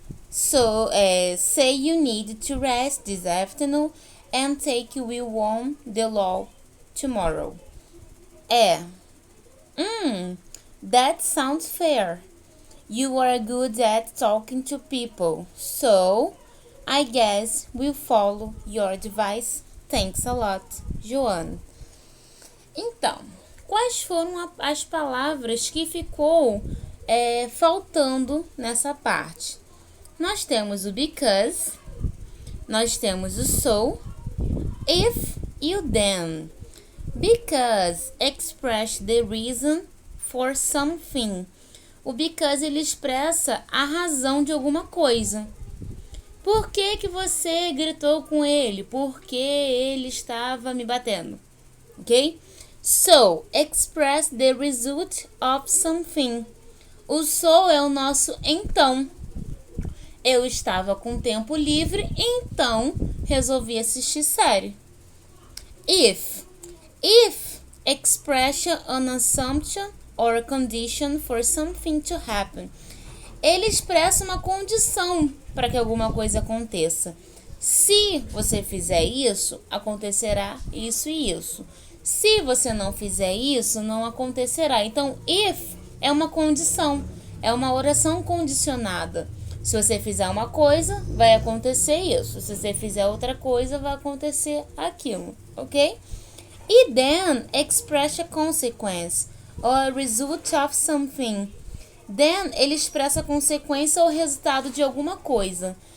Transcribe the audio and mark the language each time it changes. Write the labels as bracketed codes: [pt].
[en] So, say you need to rest this afternoon and take will on the law tomorrow. That sounds fair. You are good at talking to people, so I guess we'll follow your advice. Thanks a lot, Joan. [pt] Então, quais foram as palavras que ficou faltando nessa parte? Nós temos o because, nós temos o so, if e o then. [en] Because express the reason for something. [pt] O because ele expressa a razão de alguma coisa. Por que você gritou com ele? Porque ele estava me batendo. Ok? [en] So, express the result of something. [pt] O so é o nosso então. Eu estava com tempo livre, então resolvi assistir série. [en] If express an assumption or condition for something to happen. [pt] Ele expressa uma condição para que alguma coisa aconteça. Se você fizer isso, acontecerá isso e isso. Se você não fizer isso, não acontecerá. Então, if é uma condição, é uma oração condicionada. Se você fizer uma coisa, vai acontecer isso. Se você fizer outra coisa, vai acontecer aquilo, ok? [en] E then express a consequence or a result of something. [pt] Then ele expressa a consequência ou resultado de alguma coisa.